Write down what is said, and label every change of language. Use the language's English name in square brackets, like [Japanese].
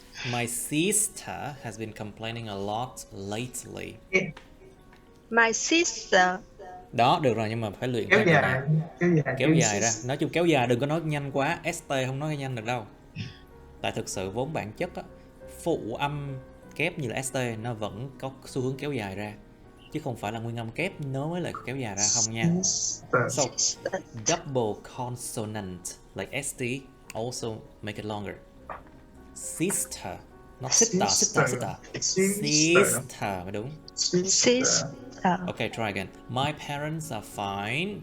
[English] My sister has been complaining a lot lately. My sister. [Vietnamese] Đó, được rồi, nhưng mà phải luyện kéo dài ra. Nói chung kéo dài, đừng có nói nhanh quá. ST không nói nhanh được đâu. Tại thực sự vốn bản chất á, phụ âm kép như là ST nó vẫn có xu hướng kéo dài ra, chứ không phải là nguyên âm kép nó mới lại kéo dài ra không nha. [English] So double consonant like ST also make it longer. Sister, not sister. Sister [Vietnamese] mới đúng. [English] Sister. Okay, try again. My parents are fine.